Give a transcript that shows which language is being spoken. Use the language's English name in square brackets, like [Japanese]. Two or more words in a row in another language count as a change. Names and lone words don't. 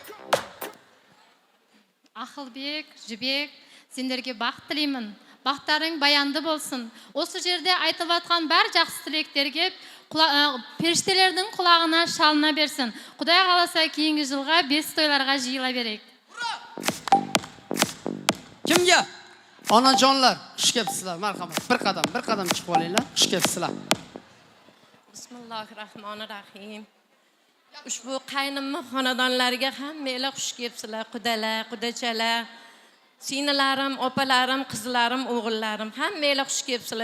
[Kazakh] Ақылбек, Жібек, сендерге бақыт тілеймін. Бақтарың баянды болсын. Осы жерде айтылып жатқан бар жақсы тілектерге періштелердің құлағына шалына берсін. Құдай қаласа кейінгі жылға 5 тойларға жиыла берейік. [Uzbek] Kimga? Onajonlar, xush kelibsizlar. Marhamat. Bir qadam chiqib olinglar. Xush kelibsizlar. Bismillahirrahmanirrahim. Ushbu qaynimni xonadonlariga hammanglar xush kelibsizlar. Qudalar, qudachalar, sinalarim, opalarim, qizlarim, o'g'illarim, hammanglar xush kelibsizlar.